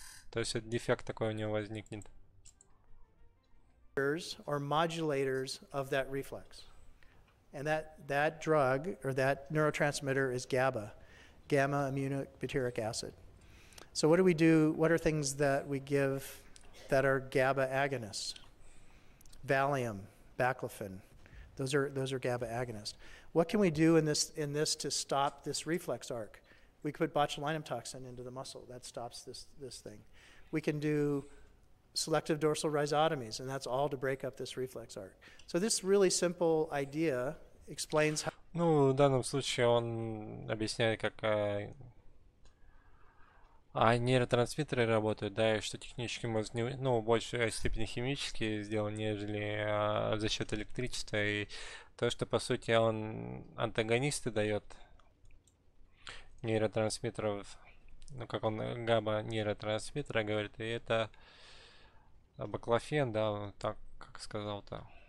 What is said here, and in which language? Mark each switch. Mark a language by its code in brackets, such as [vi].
[ru] То есть это дефект такой у него возникнет. [en] Or modulators of that reflex. And that drug or that neurotransmitter is GABA, gamma aminobutyric acid. So what do we do? What are things that we give that are GABA agonists? Valium, baclofen. Those are GABA agonists. What can we do in this to stop this reflex arc? We could put botulinum toxin into the muscle. That stops this thing. We can do selective dorsal rhizotomies, and that's all to break up this reflex arc. So this really simple idea explains how... [ru] Ну, в данном случае он объясняет, как нейротрансмиттеры работают, да, и что технический мозг, ну, в большей степени химически сделан, нежели за счет электричества, и то, что, по сути, он антагонисты дает нейротрансмиттеров, ну, как он габа нейротрансмиттера говорит, и это баклофен, да, он так, как сказал-то.